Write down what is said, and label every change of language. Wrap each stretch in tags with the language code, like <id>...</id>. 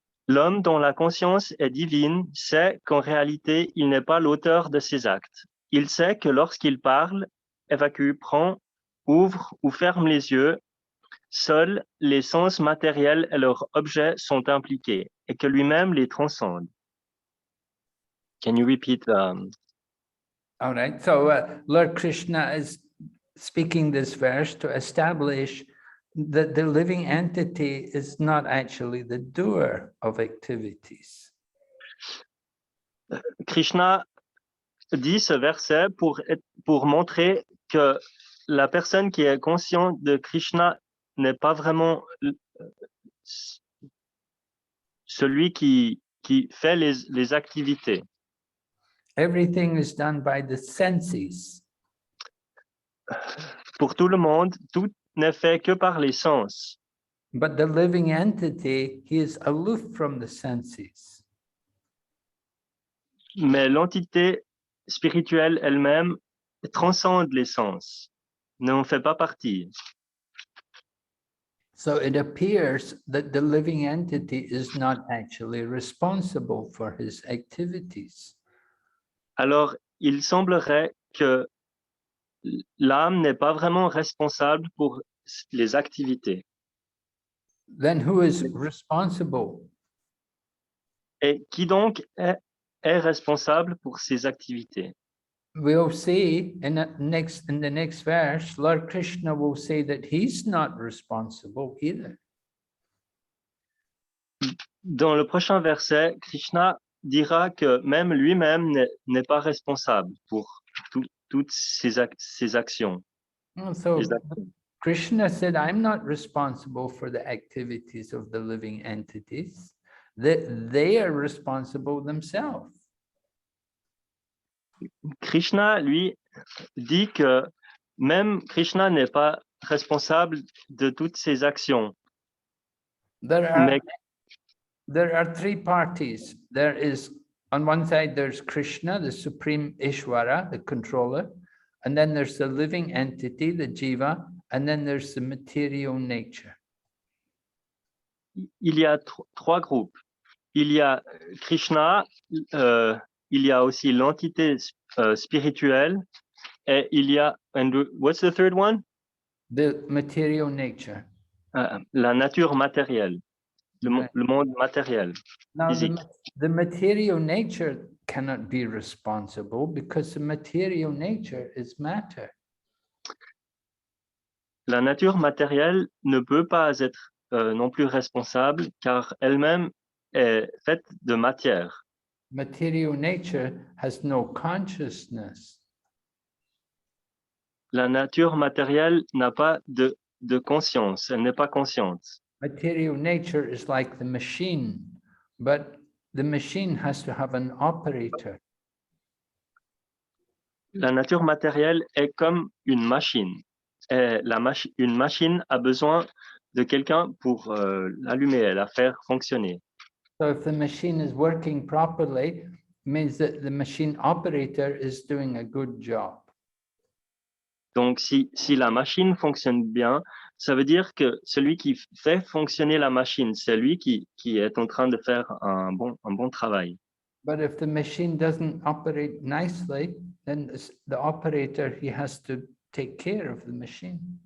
<fr>L'homme dont la conscience est divine sait qu'en réalité, il n'est pas l'auteur de ses actes. Il sait que lorsqu'il parle, évacue, prend, ouvre ou ferme les yeux, seuls les sens matériels et leurs objets sont impliqués et que lui-même les transcende.</fr> <en>Can you repeat? All right, so Lord Krishna is speaking this verse to establish that the living entity is not actually the doer of activities.</en> <fr>Krishna dit ce verset pour montrer que la personne qui est consciente de Krishna n'est pas vraiment celui qui fait les activités.</fr> <en>Everything is done by the senses.</en> <fr>Pour tout le monde, tout n'est fait que par les sens.</fr> <en>But the living entity, he is aloof from the senses.</en> <fr>Mais l'entité spirituelle elle-même transcende les sens, n'en fait pas partie.</fr> <en>So it appears that the living entity is not actually responsible for his activities.</en> <fr>Alors, il semblerait que l'âme n'est pas vraiment responsable pour les activités.</fr> <en>Then who is responsible?</en> <fr>Et qui donc est responsable pour ces activités?</fr> <en>We'll see in the next verse, Lord Krishna will say that he's not responsible either.</en> <fr>Dans le prochain verset, Krishna dira que même lui-même n'est pas responsable pour toutes ses actions.</fr> <en>And so</en> <fr>les actions.</fr> <en>Krishna said, I'm not responsible for the activities of the living entities. They are responsible themselves.</en> <fr>Krishna, lui, dit que même Krishna n'est pas responsable de toutes ses actions. Mais</fr> <en>There are three parties. There is, on one side, there's Krishna, the supreme Ishvara, the controller. And then there's the living entity, the jiva. And then there's the material nature.</en> <fr>il y a trois groupes. Il y a Krishna, il y a aussi l'entité spirituelle, et il y a,</fr> <en>and what's the third one? The material nature.</en> <fr>La nature matérielle, le monde matériel,</fr> <en>Now,</en> <fr>physique.</fr> <en>the material nature cannot be responsible because the material nature is matter.</en> <fr>La nature matérielle ne peut pas être non plus responsable car elle-même est faite de matière.</fr> <en>Material nature has no consciousness.</en> <fr>La nature matérielle n'a pas de conscience, elle n'est pas consciente.</fr> <en>Material nature is like the machine, but the machine has to have an operator.</en> <fr>La nature matérielle est comme une machine. Et une machine a besoin de quelqu'un pour l'allumer, la faire fonctionner.</fr> <en>So if the machine is working properly, it means that the machine operator is doing a good job.</en> <fr>Donc, si la machine fonctionne bien, ça veut dire que celui qui fait fonctionner la machine, c'est lui qui est en train de faire un bon travail.</fr> <en>But if the machine doesn't operate nicely, then the operator, he has to take care of the machine.</en>